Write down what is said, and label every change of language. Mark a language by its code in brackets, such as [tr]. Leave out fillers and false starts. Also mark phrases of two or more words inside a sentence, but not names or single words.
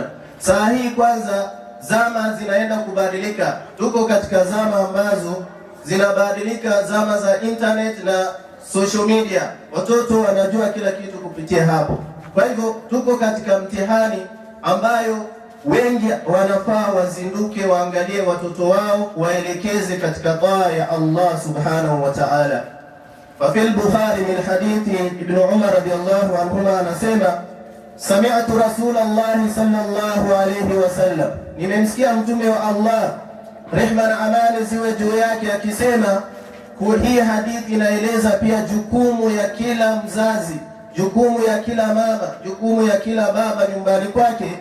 [sw] Saa hii kwanza zama zinaenda kubadilika, tuko katika zama ambazo zinabadilika, zama za internet na [en] social media. [sw] Watoto wanajua kila kitu kupitia hapo. Kwa hivyo tuko katika mtihani ambayo wengi wanafaa wazinduke, waangalie watoto wao, waelekeze katika taa ya Allah [ar] سبحانه وتعالى. ففي البخاري من حديث ابن عمر رضي الله عنهما [sw] anasema [ar] سمعت رسول الله صلى الله عليه وسلم, [sw] nimemsikia mtume wa Allah rehma na amani ziwe juu yake akisema. Hii hadithi inaeleza pia jukumu ya kila mzazi, jukumu ya kila mama, jukumu ya kila baba nyumbani kwake.